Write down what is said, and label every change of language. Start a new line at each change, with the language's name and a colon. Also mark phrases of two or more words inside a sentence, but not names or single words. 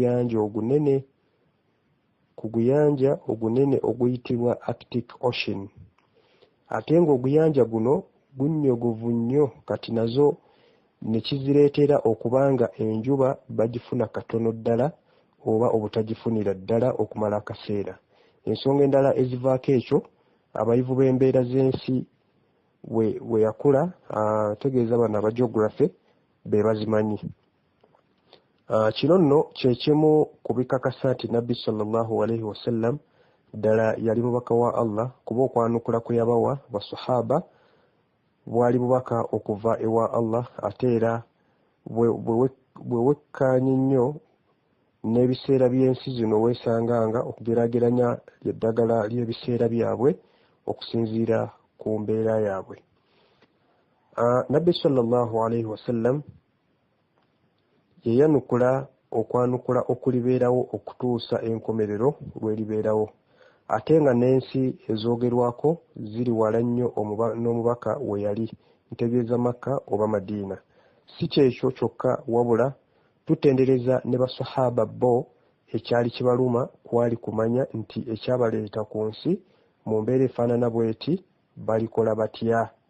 Ganda: guyanja ogunene oguyitibwa Arctic Ocean ate ng'oguyanja guno gunnyogovu nnyo kati nazo ne kizireetera okubanga enjuba bagifuna katono ddala oba obutagifunira ddala okumala akaseera ensonga endala ezivaako ekyo abayivu b'embeera z'ensi we yakula tegeeza bano aba geography be bazimanyi. Kino nno kyekimu ku bikakasa nti Nabbi
Arabic: صلى الله عليه وسلم
Ganda: ddala yali mubaka wa Allah, kuba okwanukula kwe yabawa basahaba bwali bubaka okuva ewa Allah, ate era bwe wekkaanye nnyo n'ebiseera by'ensi zino weesanganga okugeraageranya eddagala ly'ebiseera byabwe okusinziira ku mbeera yaabwe. Nabbi
Arabic: صلى الله عليه وسلم
Ganda: yeyanukula okwanukula okulibeerawo okutuusa enkomerero lweribeerawo, ate nga n'ensi ezoogerwako ziri wala nnyo n'omubaka we yali, ntegeeza Makka oba Madiina. Si kyekyo kyokka, wabula tutendereza ne basahaba bo ekyali kibaluma kwali kumanya nti ekyabaleeta ku nsi mu mbeera efaanana bweti balikola batya.